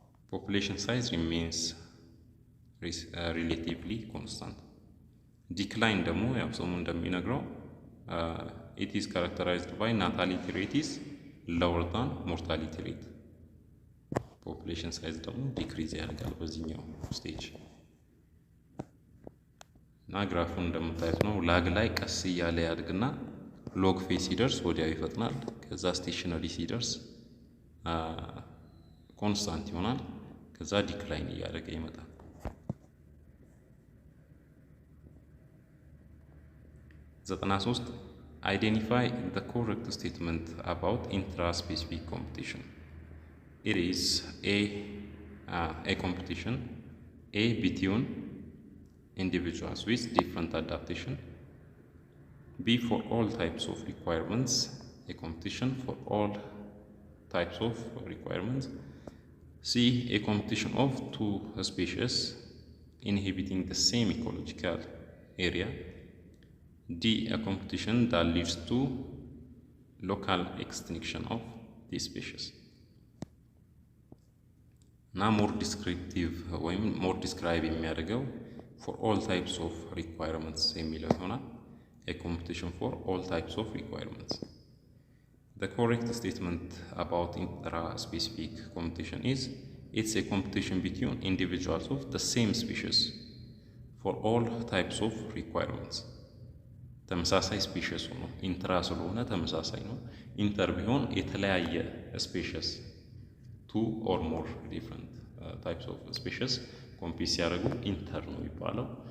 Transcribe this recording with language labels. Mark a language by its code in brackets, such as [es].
[en] Population size remains relatively constant. Decline [am] ደግሞ ያው ሰሙ እንደሚነግረው [en] it is characterized by natality rate is lower than mortality rate. [am] population size ደግሞ ዲክሪዝ ያደርጋል በዚህኛው ስቴጅ። እና ግራፉን እንደምታዩት ነው። ላግ ላይ ቀስ እያለ ያድግና ሎግ ፌዝ ሲደርስ ወዲያው ይፈጥናል። ከዛ ስቴሽነሪ ሲደርስ ኮንስታንት ይሆናል። ከዛ ዲክላይን እያደረገ ይመጣል። ዘጠና ሶስት [en] Identify the correct statement about intra-specific competition. It is a competition between individuals with different adaptation. B for all types of requirements, a competition for all types of requirements. C a competition of two species inhabiting the same ecological area. D a competition that leads to local extinction of these species. Now more descriptive or more describe የሚያደርገው for all types of requirements [am] የሚለው ይሆናል። [en] a competition for all types of requirements. The correct statement about intra-specific competition is it's a competition between individuals of the same species for all types of requirements. [am] ተመሳሳይ ስፔሽስ ሆኖ ኢንትራ ስለሆነ ተመሳሳይ ነው። ኢንተር ቢሆን የተለያየ ስፔሽስ [en] 2 or more different types of species [am] ኮምፒት ሲያደርጉ ኢንተር ነው የሚባለው።